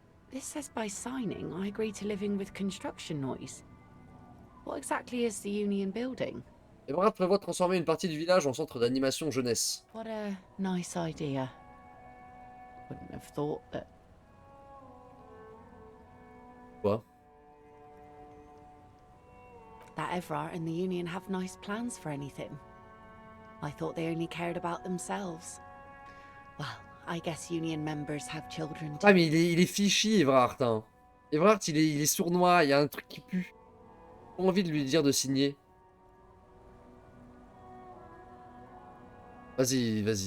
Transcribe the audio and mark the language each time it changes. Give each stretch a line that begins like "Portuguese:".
English: This says by signing, I agree to living with construction noise. What exactly is the Union building?
French: Ebrard prévoit de transformer une partie du village en centre d'animation jeunesse.
English: What a nice idea. Wouldn't have thought that.
French: Quoi?
English: That Everard and the Union have nice plans for anything. I thought they only cared about themselves. Well, I guess Union members have children too.
French: Ah mais il est fichi, Evrard. Hein. Evrard, il est sournois, il y a un truc qui pue. J'ai pas envie de lui dire de signer. Vas-y.